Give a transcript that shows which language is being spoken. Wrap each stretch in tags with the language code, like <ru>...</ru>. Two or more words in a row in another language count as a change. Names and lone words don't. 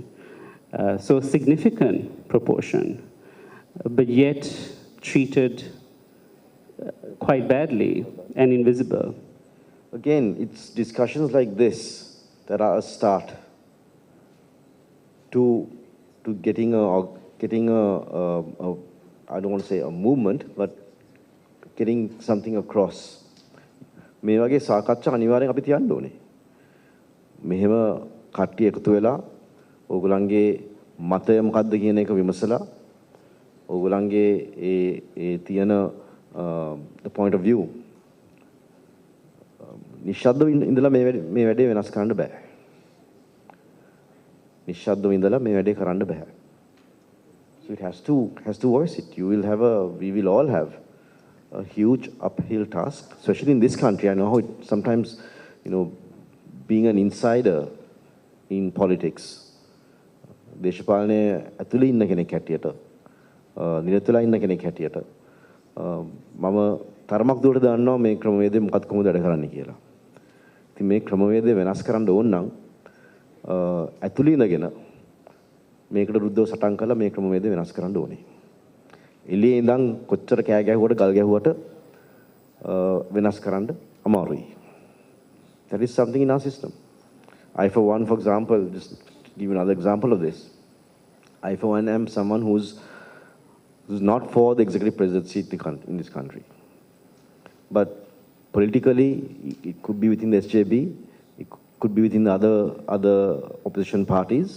<en>So a significant proportion, but yet treated quite badly and invisible. Again, it's discussions like this that are a start to getting a I don't want to say a movement, but getting something across.</en> <si>මේ වගේ සාකච්ඡා අනිවාර්යෙන් අපි තියන්න ඕනේ. මෙහෙම කට්ටිය එකතු වෙලා ඕගොල්ලන්ගේ මතය මොකද්ද කියන එක විමසලා ඕගොල්ලන්ගේ ඒ තියෙන</si> <en>the point of view</en> <si>නිශ්ශබ්දව ඉඳලා මේ වැඩේ වෙනස් කරන්න බෑ. නිශ්ශබ්දව ඉඳලා මේ වැඩේ කරන්න බෑ.</si> <en>So it has to voice it. We will all have a huge uphill task, especially in this country. I know how it sometimes, being an insider in politics,</en> <si>දේශපාලනයේ ඇතුළේ ඉන්න කෙනෙක් හැටියට, නිරතුරුව ඉන්න කෙනෙක් හැටියට, මම තරමක් දුරට දන්නවා මේ ක්‍රමවේදය මොකක්ද කොහොමද වැඩ කරන්නේ කියලා. ඉතින් මේ ක්‍රමවේදය වෙනස් කරන්න ඕන නම් ඇතුළේ ඉඳගෙන මේකට විරුද්ධව සටන් කළා මේ ක්‍රමවේදය වෙනස් කරන්න ඕනේ. එළියේ ඉඳන් කොච්චර කෑ ගැහුවට ගල් ගැහුවට වෙනස් කරන්න අමාරුයි.</si> <en>That is something in our system. I for one, for example, just give another example of this. I for one am someone who's not for the executive presidency in this country. But politically, it could be within the SJB, it could be within the other opposition parties.</en>